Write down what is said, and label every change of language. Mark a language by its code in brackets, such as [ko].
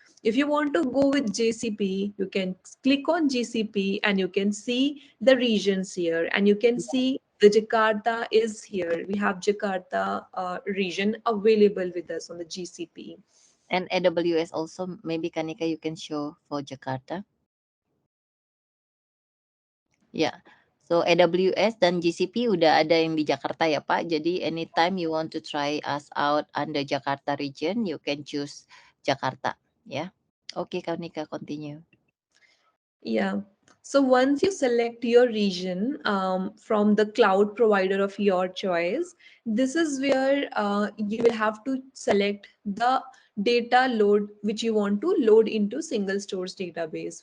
[en] If you want to go with GCP, you can click on GCP and you can see the regions here, and you can see the Jakarta is here. We have Jakarta region available with us on the GCP. And AWS also, maybe Kanika you can show for Jakarta. [id] Ya, so AWS dan GCP udah ada yang di Jakarta ya Pak. [en] Jadi anytime you want to try us out under Jakarta region, you can choose Jakarta. [id] ya. Oke, Kak Nika, continue. [en] Yeah. So once you select your region from the cloud provider of your choice, this is where you will have to select the data load which you want to load into single stores database.